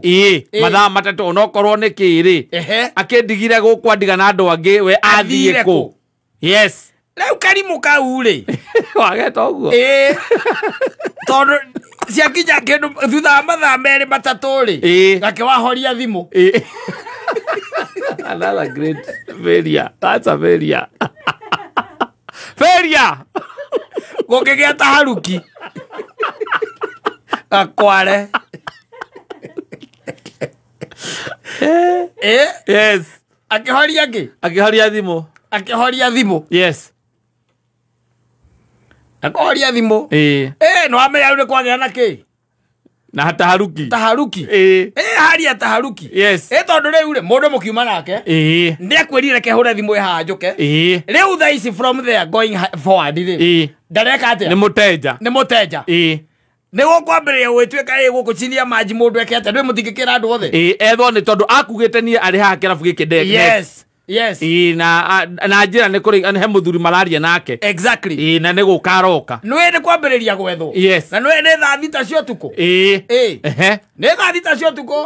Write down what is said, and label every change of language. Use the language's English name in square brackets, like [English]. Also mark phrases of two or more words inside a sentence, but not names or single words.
[Kikuyu] Mathaa matatũ onokorwo nĩ kĩrĩ. Akĩndigire gũkũ andiga na andũ angĩ we athiĩ kũ? [English] Yes. [Kikuyu] Rĩu karimũ kau rĩ. Wageta ũguo. Tondũ ciakinya kĩndũ thutha wa mathaa merĩ matatũ rĩ. Gake wahoria thimũ. [English] Another great failure. That's a failure. Failure. [Kikuyu] Gũkĩgĩa taharuki. Akware. [English] Yes. [Kikuyu] Akĩhoria kĩ? Akĩhoria thimũ. Yes. Akĩhoria thimũ. Nĩ wamenya rĩu nĩ kwagĩa na kĩ? Na taharuki. Haria taharuki. [English] Yes. [Kikuyu] Tondu rĩu rĩ mũndũ mũkiuma nake. Nĩ akwĩrire kehũre thimũ haha njũke. Rĩu thaa ici [English] from there going forward [Kikuyu] rĩ. Ndareka atĩa? Nĩ mũteja. Nĩ gũkwambĩrĩria gwĩtuĩka gũkũ [Swahili] chini ya maji [Kikuyu] mũndũ eke atĩa ndũĩ mũtingĩkĩra andũ othe. Ethwo nĩ tondũ akugĩte niĩ arĩ haha kĩrabu gĩkĩ ndege. [English] Yes. [Kikuyu] Na njĩra nĩ kũrĩ he mũthuri mararia nake. [English] Exactly. [Kikuyu] Na nĩ gũkaroka. Nĩ kwambĩrĩria gwethwo. [English] Yes. [Kikuyu] Na nĩ thaa thita cia ũtukũ. Nĩ thaa thita cia ũtukũ.